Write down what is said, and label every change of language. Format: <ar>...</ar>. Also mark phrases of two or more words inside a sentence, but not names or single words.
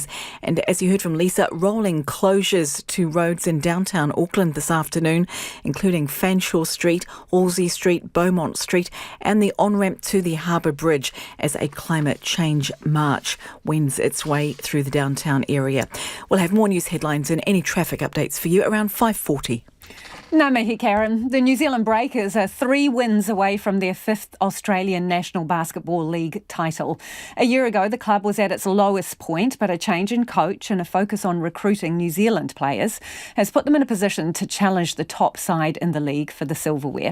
<en>And as you heard from Lisa, rolling closures to roads in downtown Auckland this afternoon, including Fanshawe Street, Halsey Street, Beaumont Street and the on-ramp to the Harbour Bridge as a climate change march wends its way through the downtown area. We'll have more news headlines and any traffic updates for you around 5:40.</en> <mi>Ngā mihi, Karen.</mi> <en>The New Zealand Breakers are 3 wins away from their 5th Australian National Basketball League title. A year ago, the club was at its lowest point, but a change in coach and a focus on recruiting New Zealand players has put them in a position to challenge the top side in the league for the silverware.</en>